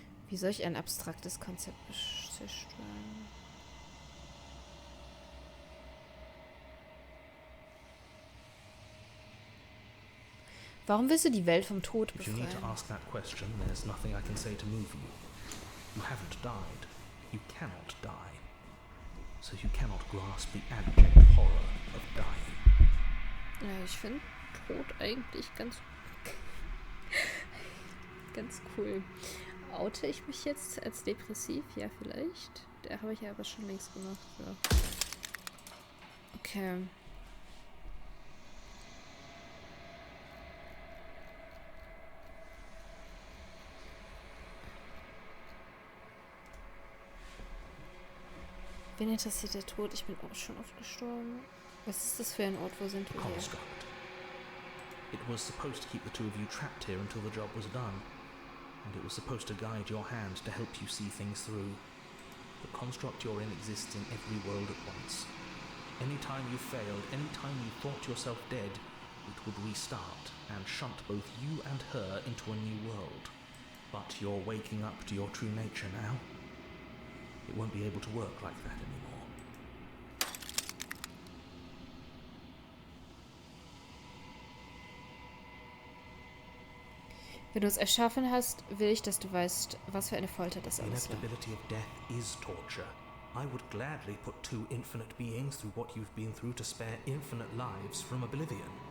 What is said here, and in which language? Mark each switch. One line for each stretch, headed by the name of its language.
German: Wie soll ich ein abstraktes Konzept zerstören? Warum willst du die Welt vom Tod
English: If you need to
German: befreien?
English: ask that question, there's nothing I can say to move you. You haven't died. You cannot die. So you cannot grasp the abject horror of dying.
German: Ja, ich finde Tod eigentlich ganz cool. Oute ich mich jetzt als depressiv? Ja, vielleicht. Da habe ich ja aber schon längst gemacht. Ja. Okay. Wen interessiert der Tod? Ich bin auch schon oft gestorben. Was ist das für ein Ort? Wo sind wir hier?
English: Construct. It was supposed to keep the two of you trapped here until the job was done. And it was supposed to guide your hand to help you see things through. The construct you're in exists in every world at once. Any time you failed, any time you thought yourself dead, it would restart and shunt both you and her into a new world. But you're waking up to your true nature now. It won't be able to work like that anymore.
German: Wenn du es erschaffen hast, will ich, dass du weißt, was für eine Folter das
English: The
German: alles war.
English: inevitability of death is torture. I would gladly put 2 infinite beings through what you've been through to spare infinite lives from oblivion.